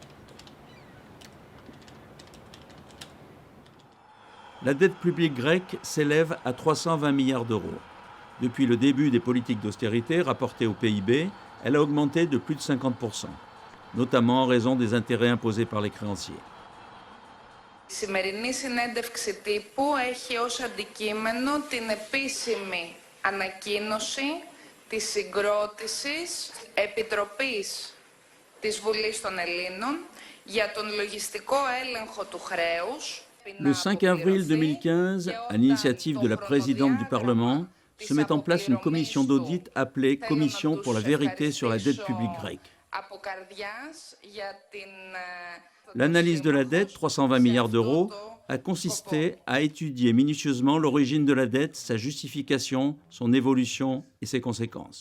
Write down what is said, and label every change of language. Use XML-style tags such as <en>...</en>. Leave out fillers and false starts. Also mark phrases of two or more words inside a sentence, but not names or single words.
<fr>La dette publique grecque s'élève à 320 milliards d'euros. Depuis le début des politiques d'austérité rapportées au PIB, elle a augmenté de plus de 50%, notamment en raison des intérêts imposés par les créanciers.</fr> <el>Η σημερινή συνέντευξη τύπου έχει ως αντικείμενο την επίσημη ανακοίνωση της συγκρότησης Επιτροπής της Βουλής των Ελλήνων για τον λογιστικό έλεγχο του χρέους.</el> <fr>Le 5 avril 2015, à l'initiative de la présidente du Parlement, se met en place une commission d'audit appelée Commission pour la vérité sur la dette publique grecque. L'analyse de la dette, 320 milliards d'euros, a consisté à étudier minutieusement l'origine de la dette, sa justification, son évolution et ses conséquences.</fr>